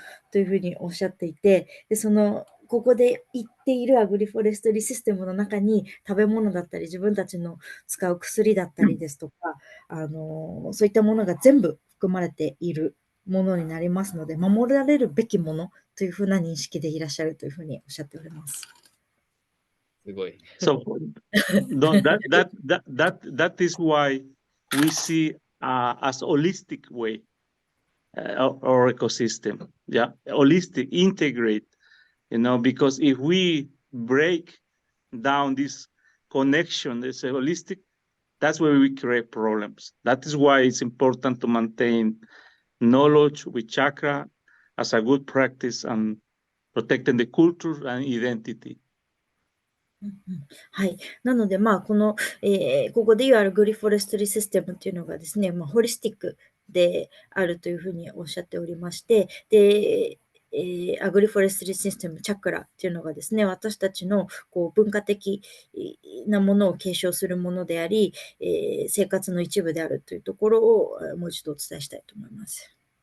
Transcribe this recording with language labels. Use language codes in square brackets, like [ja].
[ja] というふうにおっしゃっていて、で、ここで言っているアグリフォレストリーシステムの中に食べ物だったり、自分たちの使う薬だったりですとか、そういったものが全部含まれているものになりますので、守られるべきものというふうな認識でいらっしゃるというふうにおっしゃっております。すごい。 [en] So that is why we see as holistic way our ecosystem. Yeah, holistic, integrate. Because if we break down this connection, this holistic, that's where we create problems. That is why it's important to maintain knowledge with chakra as a good practice and protecting the culture and identity. [ja] はい。なので、ここで言われるグリフォレストリーシステムっていうのがですね、ホリスティックであるというふうにおっしゃっておりまして、で、アグリフォレストリーシステム、チャクラっていうのがですね、私たちのこう文化的なものを継承するものであり、生活の一部であるというところをもう一度お伝えしたいと思います。